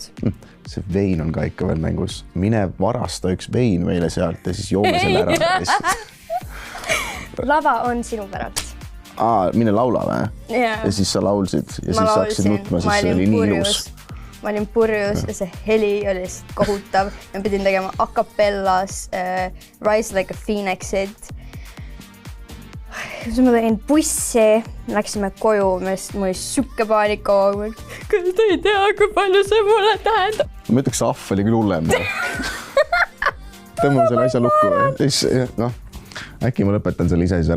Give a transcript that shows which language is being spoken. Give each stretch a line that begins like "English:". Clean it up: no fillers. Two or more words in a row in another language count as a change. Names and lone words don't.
Estonian: See vein on ka ikka veel mängus. Mine varasta üks vein meile sealt ja siis joome selle ära. Lava on sinu päralt. Mine laula või? Ja siis sa laulsid ja siis hakkasid nutma, siis see oli nii ilus. Ma olin purjus ja see heli oli lihtsalt kohutav. Ma pidin tegema a cappellas Rise Like a Phoenixit. Siis ma tegin bussi, läksime koju, mul oli sükke paanika. Kas te ei tea, kui palju see mulle tähendab? Ma ütleks, ahv oli küll hullem. Tõmbame selle asja lukku. Äkki ma lõpetan selle ise siis ära.